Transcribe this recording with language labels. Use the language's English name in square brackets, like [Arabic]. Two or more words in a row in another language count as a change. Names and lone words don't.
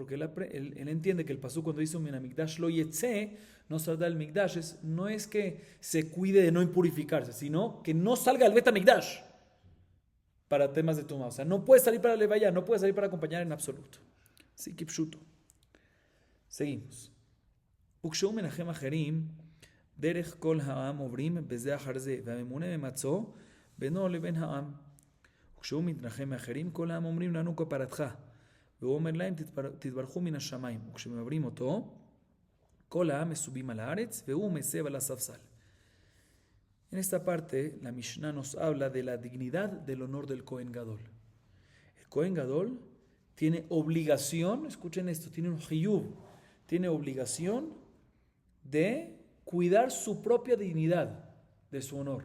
[Spanish] Porque él entiende que el pasú cuando dice un [Hebrew] מקדש לא יצא, [Spanish] no salga del Mikdash, no es que se cuide de no impurificarse, sino que no salga del [Hebrew] בית מקדש [Spanish] para temas de tuma. O sea, no puede salir para levaya, no puede salir para acompañar en absoluto. Sí, kipshuto. Seguimos. [Hebrew] וכשהוא מנחם אחרים, דרך כל העם עוברים בזה אחר זה, והממונה ממצוא בינו לבין העם. וכשהוא מתנחם מאחרים, כל העם אומרים לנו כפרתך. והוא אומר להם, תתברכו מן השמיים. וכשמעברים אותו, כל העם מסובים על הארץ, והוא מסב על הספסל. [Spanish] En esta parte, la Mishnah nos habla de la dignidad del honor del Kohen Gadol. El Kohen Gadol tiene obligación, escuchen esto, tiene un hiyuv, tiene obligación de cuidar su propia dignidad, de su honor.